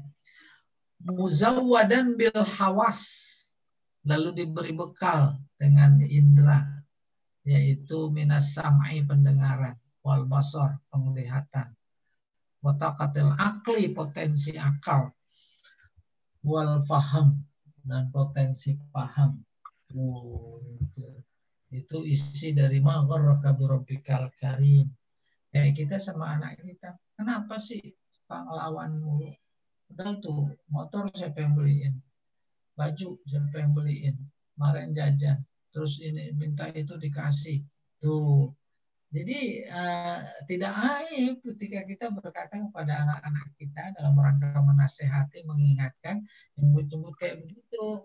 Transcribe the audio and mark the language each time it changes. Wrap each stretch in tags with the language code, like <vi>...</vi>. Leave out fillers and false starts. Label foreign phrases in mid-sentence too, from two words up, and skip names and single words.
<ar>مزودا بالحواس,</ar> <id>lalu diberi bekal dengan indera, yaitu</id> <ar>من السمع,</ar> <id>pendengaran,</id> <ar>والبصر,</ar> <id>penglihatan,</id> <ar>وطاقة العقل,</ar> <id>potensi akal,</id> <ar>والفهم,</ar> <id>dan potensi paham. Itu isi dari</id> <ar>ما غرك بربك الكريم.</ar> <id>Kita sama anak kita, kenapa sih ngelawan mulu? Padahal tuh motor siapa yang beliin, baju siapa yang beliin, kemarin jajan, terus ini minta itu dikasih tuh. Jadi tidak aib ketika kita berkata kepada anak-anak kita dalam rangka menasehati, mengingatkan, jemput-jemput kayak begitu.</id>